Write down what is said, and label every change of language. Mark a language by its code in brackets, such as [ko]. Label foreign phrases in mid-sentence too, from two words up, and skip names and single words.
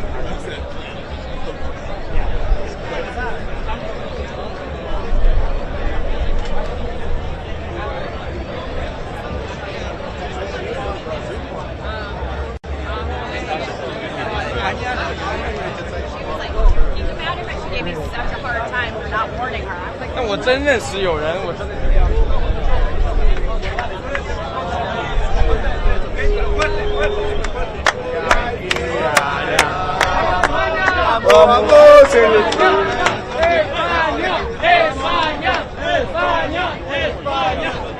[en] Gave me such a hard time for not warning her. I was like, [zh] 但我真认识有人，我真的是这样。 [es] Vamos, selección. España, España, España.